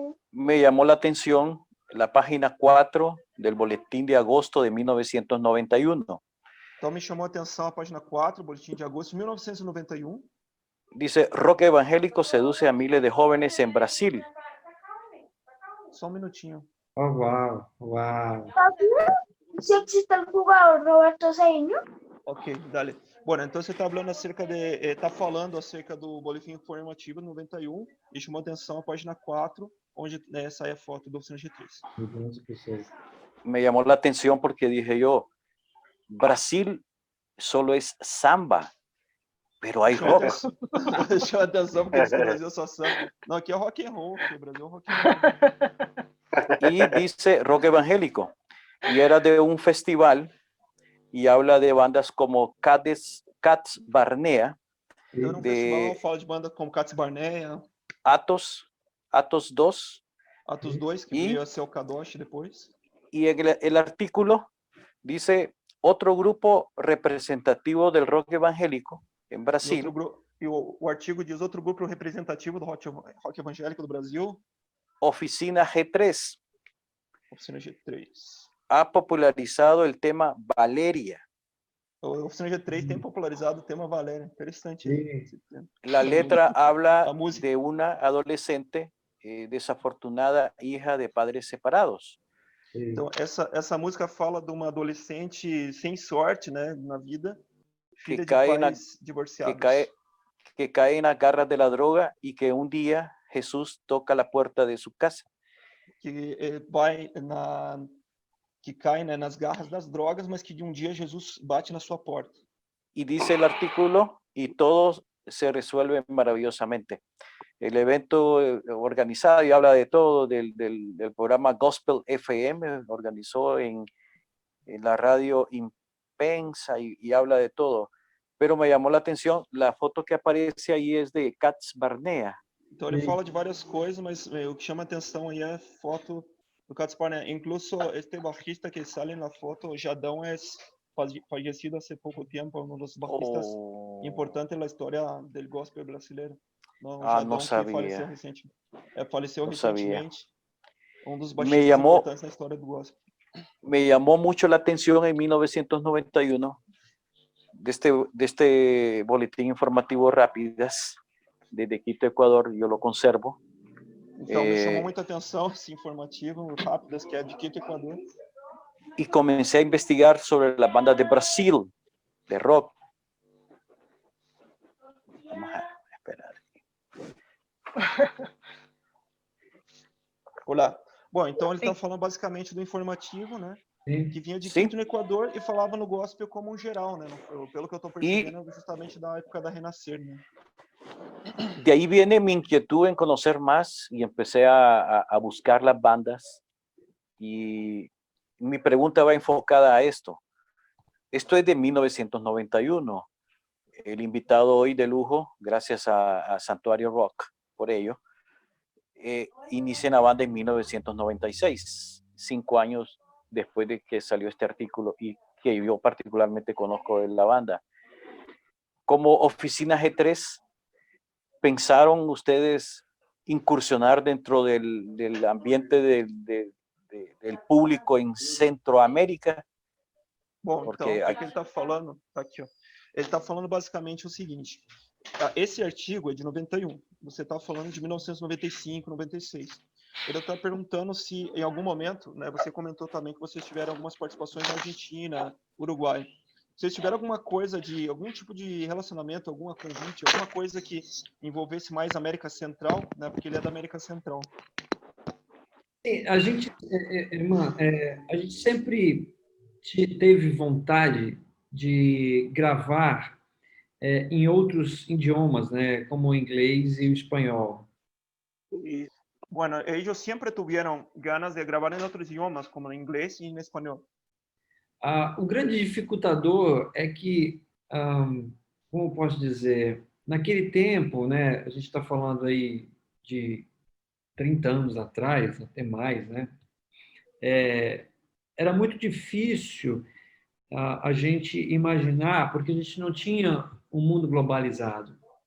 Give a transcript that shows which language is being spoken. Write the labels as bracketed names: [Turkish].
[Spanish] Me llamó la atención la página 4 del boletín de agosto de 1991. [Portuguese] Então me chamou a atenção a página 4, boletim de agosto de 1991. [Spanish] Dice, rock evangélico seduce a miles de jóvenes en Brasil. [Portuguese] Só um minutinho. Oh, uau, uau. [Spanish] ¿Sí existe el jugador Roberto Cedeño? Ok, dale. [Portuguese] Bueno, então você está falando acerca falando acerca do boletim informativo de 91 e chamou a atenção a página 4, onde sai a foto do Oficina G3. Milhões de pessoas. [Spanish] Me llamó la atención porque dije yo, Brasil solo es samba, pero hay rock. [Portuguese] Chamou a atenção porque diz que o Brasil só samba. Não, aqui é rock and roll, aqui, o Brasil é rock and roll. [Spanish] Y dice rock evangélico. Y era de un festival y habla de bandas como Cats Barnea, [Portuguese] Então, num festival, fala de banda como Cats Barnea, Atos 2, Atos 2, que veio a ser o Kadosh depois. [Spanish] y el artículo dice otro grupo representativo del rock evangélico en Brasil. [Portuguese] E o artigo diz outro grupo representativo do rock evangélico do Brasil. [Spanish] Oficina G3 [Portuguese] Oficina G3. [Spanish] ha popularizado el tema Valeria. [Portuguese] A Oficina G3 tem popularizado o tema Valéria. Interessante. [Spanish] La letra habla de una adolescente desafortunada hija de padres separados. [Portuguese] Então, essa música fala de uma adolescente sem sorte, né, na vida, filha de pais divorciados. [Spanish] Que cae en las garras de la droga y que un día Jesús toca la puerta de su casa. [Portuguese] Que cai, né, nas garras das drogas, mas que de um dia Jesus bate na sua porta. [Spanish] Y dice el artículo, y todo se resuelve maravillosamente. El evento organizado, y habla de todo, del programa Gospel FM, organizó en la radio Impensa y habla de todo. Pero me llamó la atención, la foto que aparece ahí es de Cats Barnea. [Portuguese] Então ele fala de várias coisas, mas o que chama a atenção aí é a foto do Cats Barnea. [Spanish] Incluso este bajista que sale [Portuguese] na foto, Jadão, é fallecido há pouco tempo, um dos bajistas importantes na história do gospel brasileiro. Jadão, [Spanish] no sabía. [Portuguese] Que faleceu recentemente. Faleceu recentemente. Um dos [Spanish] Me [Portuguese] baixistas importantes na história do gospel. [Spanish] Me llamó mucho la atención en 1991 de este boletín informativo Rápidas desde Quito, Ecuador, yo lo conservo. [Portuguese] Então me chamou muita atenção esse informativo Rápidas, que é de Quito, Equador. [Spanish] Y comencé a investigar sobre las bandas de Brasil, de rock. Vamos a esperar. [Portuguese] Olá. Bom, então ele está falando basicamente do informativo, né? Que vinha de Quito, no Equador, e falava no gospel como um geral, né? Pelo que eu estou percebendo, justamente da época da Renascer, né? [Spanish] De ahí viene mi inquietud en conocer más y empecé a buscar las bandas. Y mi pregunta va enfocada a esto. Esto es de 1991. El invitado hoy de lujo, gracias a Santuario Rock, por ello, inicia la banda en 1996, 5 años después de que salió este artículo y que yo particularmente conozco de la banda. Como Oficina G3, ¿pensaron ustedes incursionar dentro del ambiente del público en Centroamérica? [Portuguese] Bom, porque então, o que ele está falando, tá aqui, ó. Ele está falando basicamente o seguinte, esse artigo é de 91, você está falando de 1995, 96. Ele está perguntando se, em algum momento, né, você comentou também que vocês tiveram algumas participações na Argentina, Uruguai. vocês tiveram alguma coisa de algum tipo de relacionamento, alguma convite, alguma coisa que envolvesse mais a América Central, né? Porque ele é da América Central. A gente, irmã, a gente sempre teve vontade de gravar em outros idiomas, né, como o inglês e o espanhol. [Spanish] Y bueno, ellos siempre tuvieron ganas de grabar en otros idiomas, como en inglés y en español. [Portuguese] O grande dificultador é que, como eu posso dizer, naquele tempo, né, a gente está falando aí de 30 anos atrás, até mais, né, era muito difícil a gente imaginar, porque a gente não tinha um mundo globalizado.